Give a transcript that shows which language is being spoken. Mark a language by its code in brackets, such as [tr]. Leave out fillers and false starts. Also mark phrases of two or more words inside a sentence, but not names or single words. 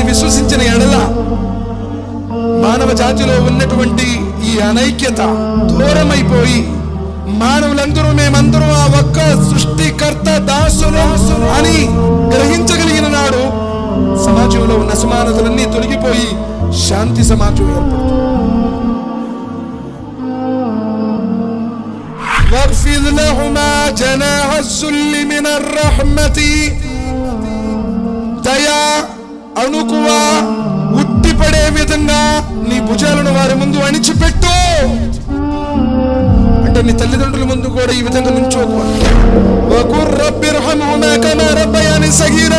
[te] విశ్వసించిన ఎడల మానవ జాతిలో ఉన్నటువంటి ఈ అనైక్యత దూరమైపోయి మానవులందరూ మేమందరూ ఆ ఒక్క సృష్టికర్త దాసులు అని గ్రహించగలిగిన నాడు సమాజంలో ఉన్న అసమానతలన్నీ తొలగిపోయి శాంతి సమాజం ఏర్పడుతుంది. [ar] واغفر لهما جناح الذل من الرحمة. [te] దయా అణుకువ ఉట్టిపడే విధంగా నీ భుజాలను వారి ముందు అణిచిపెట్టు. అంటే నీ తల్లిదండ్రుల ముందు కూడా ఈ విధంగా నుంచోకు. [ar] وقل رب ارحمهما كما ربياني صغيرا.